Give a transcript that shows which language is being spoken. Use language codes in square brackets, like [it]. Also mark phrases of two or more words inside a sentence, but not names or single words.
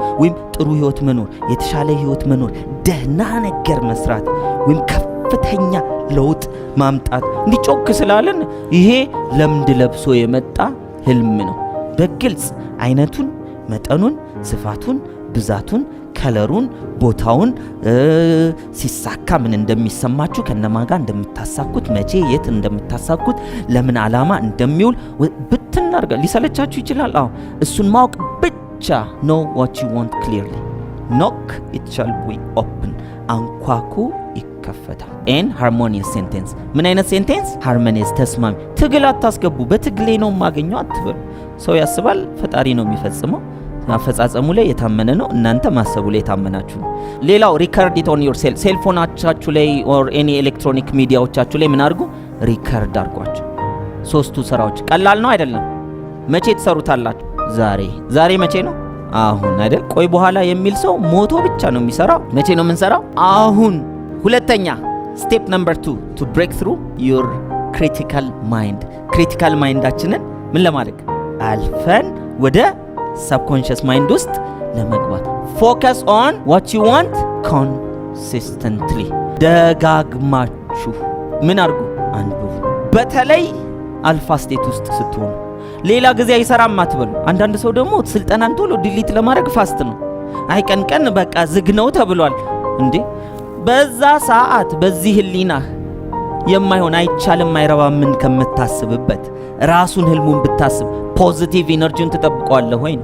[am] ወይም ጥሩ ህይወት መኖር፣ የተሻለ ህይወት መኖር፣ ደህና ነገር መስራት ወይም ከፍተኛ ለውጥ ማምጣት። እንዲጮክ ስላለን ይሄ ለምድ ለብሶ የመጣ ህልም ነው። በግልጽ አይነቱን፣ መጠኑን፣ ስፋቱን፣ ብዛቱን፣ ከለሩን፣ ቦታውን፣ ሲሳካ ምን እንደሚሰማችሁ፣ ከነማጋ እንደምታሳኩት፣ መቼ የት እንደምታሳኩት፣ ለምን ዓላማ እንደሚውል ብትናርጋ ሊሰለቻችሁ ይችላል። አዎ እሱን ማወቅ ብቻ። [en] know what you want clearly. knock it shall be open. [am] አንኳኩ ይከፈታል። [en] and harmonious sentence. [am] ምን አይነት ሴንቴንስ? harmonious ተስማሚ። ትግል አታስገቡ። በትግሌ ነው የማገኘው አትበሉ። ሰው ያስባል፣ ፈጣሪ ነው የሚፈጽመው። አፈጻጸሙ ላይ የታመነ ነው፣ እናንተ ማሰቡ ላይ የታመናችሁ ነው። ሌላው [en] record it on your cellphone [am] ላይ [en] or any electronic media [am] ላይ ምን አድርጉ? ሪከርድ አድርጓቸው። ሶስቱ ስራዎች ቀላል ነው አይደለም? መቼ ትሰሩታላችሁ? ዛሬ መቼ ነው? አሁን አይደል? ቆይ በኋላ የሚል ሰው ሞቶ ብቻ ነው የሚሰራው። መቼ ነው የምንሰራው? አሁን። ሁለተኛ [en] step number 2 to break through your critical mind. critical mind [am] ምን ለማድረግ አልፈን ወደ [en] subconscious mind [am] ውስጥ ለመግባት [en] focus on what you want consistently. [am] ደጋግማችሁ ምን አድርጉ? አንብቡ። በተለይ [en] alpha state [am] ውስጥ ስትሆኑ ሌላ ጊዜ አይሰራም አትበሉ። አንዳንድ ሰው ደግሞ ስልጠናን ቶሎ ዲሊት ለማድረግ ፋስት ነው። አይ ቀን በቃ ዝግ ነው ተብሏል እንዴ። በዛ ሰዓት በዚህ ህሊናህ የማይሆን አይቻልም አይረባም ምን ከምታስብበት ራሱን ህልሙን ብታስብ [en] positive energy [am] ትጠብቀዋለህ ወይ?